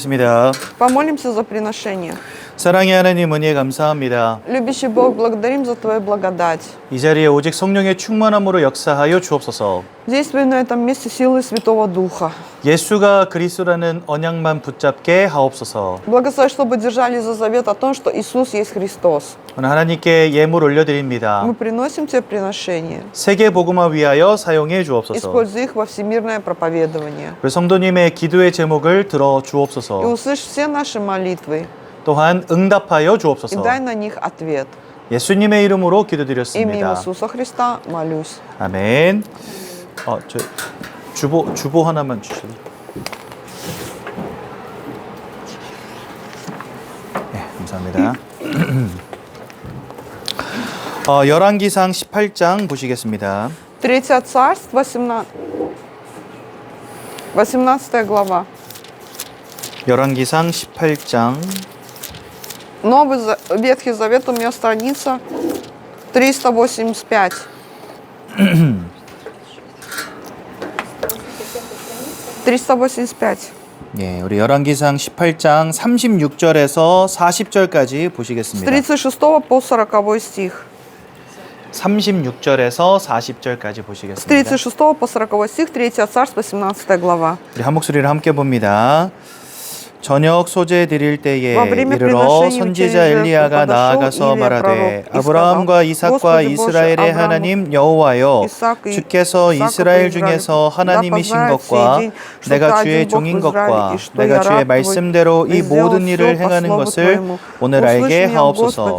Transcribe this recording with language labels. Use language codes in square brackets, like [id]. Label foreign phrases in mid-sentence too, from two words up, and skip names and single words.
[ko] 기도하겠습니다. [ru] Помолимся за приношение. [ko] 사랑의 하나님 은혜 감사합니다. [ru] Любящий Бог, благодарим за Твою благодать. [ko] 이 자리에 오직 성령의 충만함으로 역사하여 주옵소서. [ru] Действуй на этом месте силой Святого Духа. [ko] 예수가 그리스도라는 언약만 붙잡게 하옵소서. [ru] Благослови, чтобы держали за завет о том, что Иисус есть Христос. [ko] 오늘 하나님께 예물 올려드립니다. [ru] Мы приносим Тебе приношение. [ko] 세계 복음화 위하여 사용해 주옵소서. [ru] Используй их во всемирное проповедование. [ko] 우리 성도님의 기도의 제목을 들어 [ru] И [ko] 주옵소서. [ru] услышь все наши молитвы. [ko] 또한 응답하여 [ru] И [ko] 주옵소서. [ru] дай на них ответ. [ko] 예수님의 이름으로 [ru] Имя [ko] 기도드렸습니다. [ru] Иисуса Христа молюсь. [ko] 아멘. 저 주보 하나만 주실래요? 네, 감사합니다. 열왕기상 18장 보시겠습니다. [ru] Третье царство, 18 глава. [ko] 열왕기상 18장 [ru] Ветхий Завет у меня страница 385. 385. [ko] 예, 우리 열왕기상 18장 36절에서 40절까지 [ru] С [ko] 보시겠습니다. [ru] 36 по 40 стих. [ko] 36절에서 40절까지 [ru] С [ko] 보시겠습니다. [ru] 36 по 40 стих, 3 царство, 18 глава. [ko] 우리 한 목소리를 함께 봅니다. 저녁 소재 드릴 때에 이르러 선지자 엘리야가 나아가서 말하되 아브라함과 이삭과 이스라엘의 하나님 여호와여 주께서 이스라엘 중에서 하나님이신 것과 내가 주의 종인 것과 내가 주의 말씀대로 이 모든 일을 행하는 것을 오늘 알게 하옵소서.